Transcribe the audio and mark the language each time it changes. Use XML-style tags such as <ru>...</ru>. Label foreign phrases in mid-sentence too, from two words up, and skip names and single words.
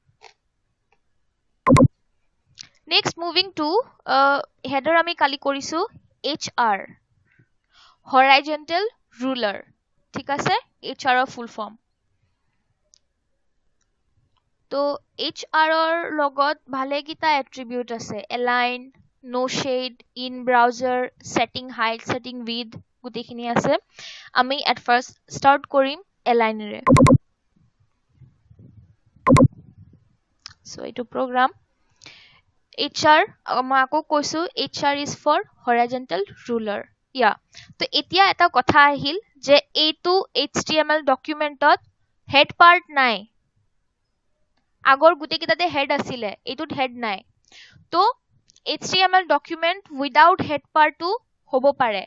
<en>next moving to header</en> <as>আমি কালি কৰিছো HR</as> <en>horizontal ruler</en> <as>ঠিক আছে HR ৰ</as> <en>full form</en> <as>তো HR ৰ লগত ভালে কিটা এট্ৰিবিউট আছে এলাইন</as> <en>no shade in browser setting height setting width</en> <as>গুটেখিনি আছে আমি</as> <en>at first start</en> <as>কৰিম align ৰে সো এইটো program HR মই আকৌ কৈছো</as> <en>HR is for horizontal ruler</en> <as>তো এতিয়া এটা কথা আহিল যে এইটো HTML ডকুমেন্টত</as> <en>head part</en> <as>নাই আগৰ গুটে কিটাতে হেড আছিলে এইটোত হেড নাই তো HTML</as> <en>document without head</en> <as>পাৰ্টটো হ'ব পাৰে</as>